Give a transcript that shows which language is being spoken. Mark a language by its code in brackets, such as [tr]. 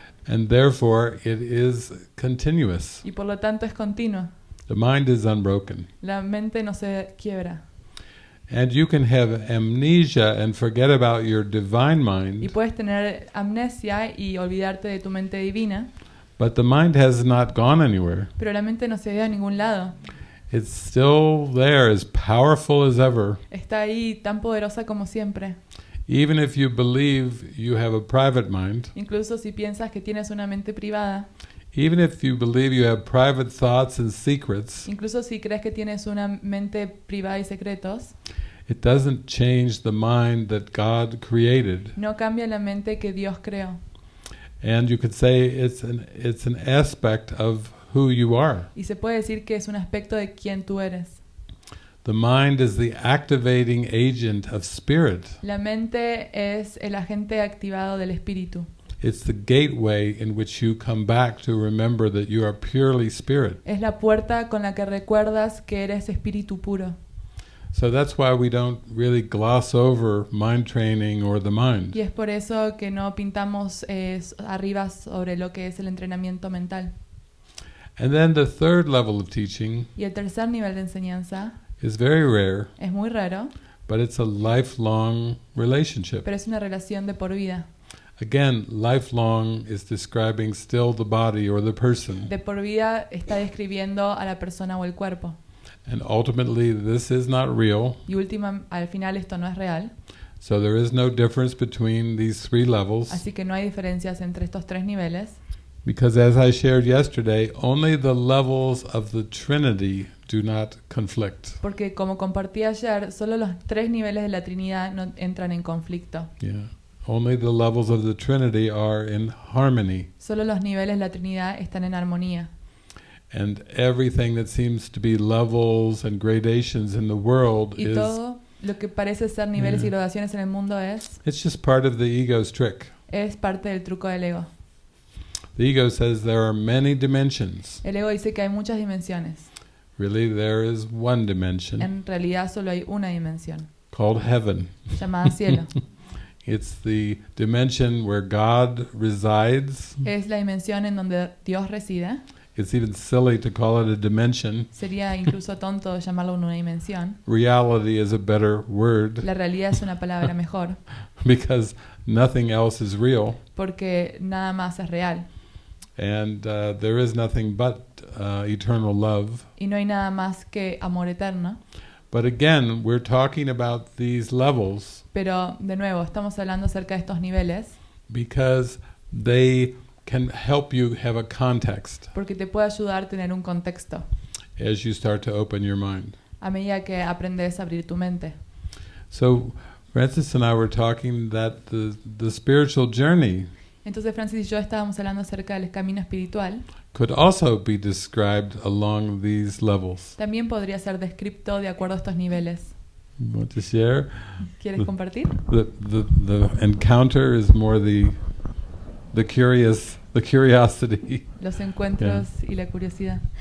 [en] and therefore it is continuous. [es] y por lo tanto es continua. [en] The mind is unbroken. [es] La mente no se quiebra. [en] And you can have amnesia and forget about your divine [es] Y [en] mind, [es] puedes tener amnesia y olvidarte de tu mente divina, [en] but the mind has not gone anywhere. [es] pero la mente no se dio a ningún lado. [en] It's still there, as powerful as ever. [es] Está ahí tan poderosa como siempre. [en] Even if you believe you have a private mind, [es] Incluso si piensas que tienes una mente privada, [en] even if you believe you have private thoughts and secrets, [es] incluso si crees que tienes una mente privada y secretos, [en] it doesn't change the mind that God created. [es] no cambia la mente que Dios creó. [en] And you could say it's an aspect of who you are. [es] Y se puede decir que es un aspecto de quién tú eres. [en] The mind is the activating agent of spirit. [es] La mente es el agente activado del espíritu. [en] It's the gateway in which you come back to remember that you are purely spirit. [es] Es la puerta con la que recuerdas que eres espíritu puro. [en] So that's why we don't really gloss over mind training or the mind. [es] Y es por eso que no pintamos arriba sobre lo que es el entrenamiento mental. [en] And then the third level of teaching [es] Y el tercer nivel de enseñanza [en] is very rare, [es] es muy raro, [en] but it's a lifelong relationship. [es] pero es una relación de por vida. [en] Again, lifelong is describing still the body or the person. [es] De por vida está describiendo a la persona o el cuerpo. [en] And ultimately, this is not real. [es] Y al final esto no es real. [en] So there is no difference between these three levels. [es] Así que no hay diferencias entre estos tres niveles. [en] Because as I shared yesterday, only the levels of the Trinity do not conflict. [es] Porque como compartí ayer, solo los tres niveles de la Trinidad no entran en conflicto. [en] Yeah. Only the levels of the Trinity are in harmony. [es] Solo los niveles de la Trinidad están en armonía. [en] And everything that seems to be levels and gradations in the world [es] Y [en] is [es] todo lo que parece ser niveles y gradaciones en el mundo [en] it's just part of the ego's trick. [es] es parte del truco del ego. [en] The ego says there are many dimensions. [es] El ego dice que hay muchas dimensiones. [en] Really, there is one dimension [es] En realidad solo hay una dimensión, [en] called heaven. [es] llamada cielo. [en] It's the dimension where God resides. [es] Es la dimensión en donde Dios reside. [en] It's even silly to call it a dimension. [es] Sería incluso tonto llamarlo una dimensión. [en] Reality is a better word [es] La realidad es una palabra mejor, [en] because nothing else is real. [es] porque nada más es real. [en] And there is nothing but eternal love. [es] Y no hay nada más que amor eterno. [en] But again, we're talking about these levels [es] Pero, de nuevo, estamos hablando acerca de estos niveles [en] because they can help you have a context [es] porque te puede ayudar a tener un contexto [en] as you start to open your mind. [es] a medida que aprendes a abrir tu mente. [en] So Francis and I were talking that the spiritual journey [es] Entonces Francis y yo estábamos hablando acerca del camino espiritual. [en] could also be described along these levels. [es] También podría ser descrito de acuerdo a estos niveles. [en] You want to share? [es] ¿Quieres compartir? [en] The encounter is more the curiosity. [es] Los encuentros y la curiosidad.